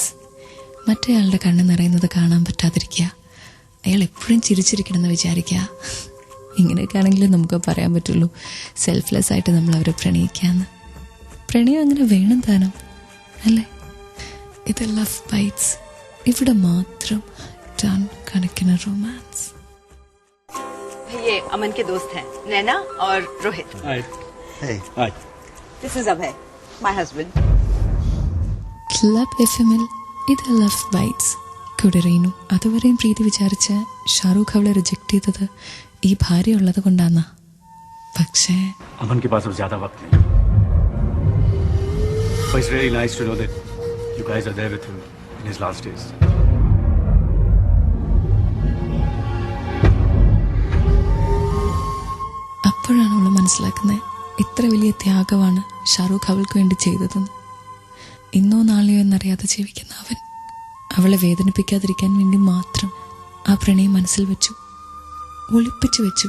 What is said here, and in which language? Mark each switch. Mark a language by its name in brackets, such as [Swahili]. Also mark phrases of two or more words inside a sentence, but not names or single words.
[Malayalam] മറ്റേയാളുടെ കണ്ണ് നിറയുന്നത് കാണാൻ പറ്റാതിരിക്കുക, അയാൾ എപ്പോഴും ചിരിച്ചിരിക്കണമെന്ന് വിചാരിക്കുക. ഇങ്ങനെയൊക്കെ ആണെങ്കിലും നമുക്ക് പറയാൻ പറ്റുള്ളൂ സെൽഫ്ലെസ് ആയിട്ട് നമ്മൾ അവരെ പ്രണയിക്കാമെന്ന്. പ്രണയം അങ്ങനെ വേണം താനും അല്ലേ? ഇത് ലവ് ബൈറ്റ്സ്, ഇവിടെ മാത്രം ടൺ കണക്കിന് റൊമാൻസ്. [Hindi] ये अमन के दोस्त हैं, नैना और रोहित. [English] Hi. Hey. Hi. This is Abhay, my husband. [Malayalam] ക്ലബ് FM-ൽ ഇത് ലവ് ബൈറ്റ്സ് കൂടെ റീനു. അതുവരെയും പ്രീതി വിചാരിച്ച് ഷാറൂഖ് അവളെ റിജക്ട് ചെയ്തത് ഈ ഭാര്യ ഉള്ളത് കൊണ്ടാന്നാ. പക്ഷേ [Hindi] अमन के पास अब ज्यादा वक्त नहीं. [English] But it's really nice to know that you guys are there with him in his last days. [Malayalam] അപ്പോഴാണ് അവൾ മനസ്സിലാക്കുന്നത് ഇത്ര വലിയ ത്യാഗമാണ് ഷാറൂഖ് അവൾക്ക് വേണ്ടി ചെയ്തതെന്ന്. ഇന്നോ നാളെയോ എന്നറിയാതെ ജീവിക്കുന്ന അവൻ അവളെ വേദനിപ്പിക്കാതിരിക്കാൻ വേണ്ടി മാത്രം ആ പ്രണയം മനസ്സിൽ വെച്ചു, ഒളിപ്പിച്ചു വെച്ചു.